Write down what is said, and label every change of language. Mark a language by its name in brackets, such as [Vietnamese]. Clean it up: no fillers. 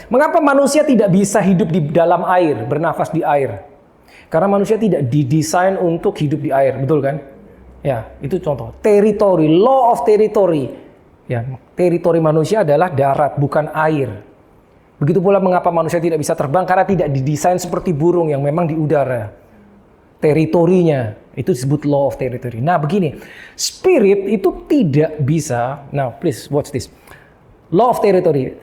[Indonesian] Mengapa manusia tidak bisa hidup di dalam air, bernafas di air? Karena manusia tidak didesain untuk hidup di air, betul kan? Ya, itu contoh. [English] Territory, law of territory. [Indonesian] Ya, teritori manusia adalah darat, bukan air. Begitu pula mengapa manusia tidak bisa terbang, karena tidak didesain seperti burung yang memang di udara. Teritorinya. Itu disebut law of territory. Nah begini, spirit itu tidak bisa, [English] now please watch this. [Indonesian] Law of territory.